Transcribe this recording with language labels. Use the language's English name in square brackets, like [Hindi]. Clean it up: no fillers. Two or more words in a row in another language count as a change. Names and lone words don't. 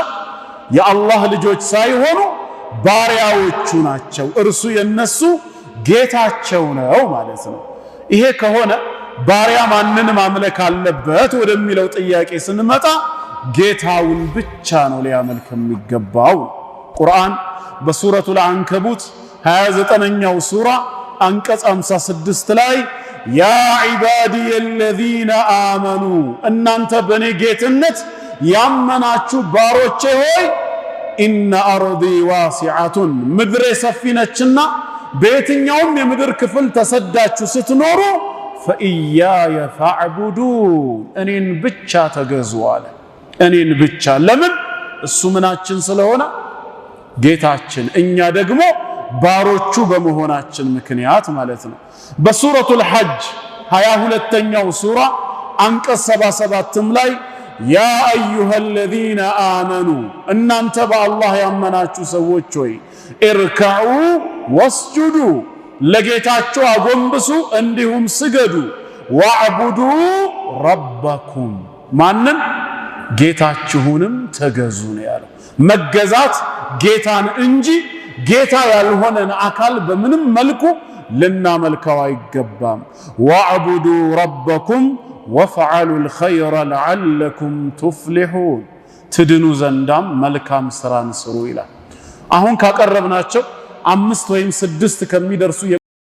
[Amharic] የአላህ ልጆች ሳይሆኑ ባሪያዎቹ ናቸው። እርሱ የነሱ ጌታቸው ነው ማለት ነው። ይሄ ከሆነ ባሪያ ማንን ማምለክ አለበት ወደሚለው ጥያቄ ስንመጣ ጌታውን ብቻ ነው ሊያመልክ የሚገባው። ቁርአን በሱረቱል አንከቡት 29ኛው ሱራ አንቀጽ 56 ላይ [Arabic] يا عبادي الذين آمنوا [Amharic] እናንተ በኔ ጌትነት ያመናችሁ ባሮቼ ሆይ [Arabic] إن أرضي واسعة [Amharic] ምድሬ ሰፊ ነችና በየትኛውም የምድር ክፍል ተሰዳችሁ ስትኖሩ [Arabic] فإياي فاعبدون [Amharic] እኔን ብቻ ተገዙ አለ። እኔን ብቻ። ለምን? እሱ ምናችን ስለሆነ ጌታችን፣ እኛ ደግሞ ባሮቹ በመሆናችን ምክንያት ማለት ነው። በሱረቱል ሐጅ 22ኛው ሱራ አንቀጽ 77 ላይ [Arabic] يا أيها الذين آمنوا [Amharic] እናንተ በአላህ ያመናችሁ ሰዎች ሆይ [Arabic] اركعوا واسجدوا [Amharic] ለጌታችሁ አጎንብሱ እንዲሁም ስገዱ፣ [Arabic] واعبدوا ربكم [Amharic] ማንን? ጌታችሁንም ተገዙ ነው ያለው። መገዛት ጌታን እንጂ ጌታ ያልሆነን አካል በምንም መልኩ ልናመልከው አይገባም። [Arabic] واعبدوا ربكم وافعلوا الخير لعلكم تفلحون [Amharic] ትድኑ ዘንዳም መልካም ስራን ስሩ ይላል። አሁን ካቀረብናቸው 5 ወይም 6 ከሚደርሱ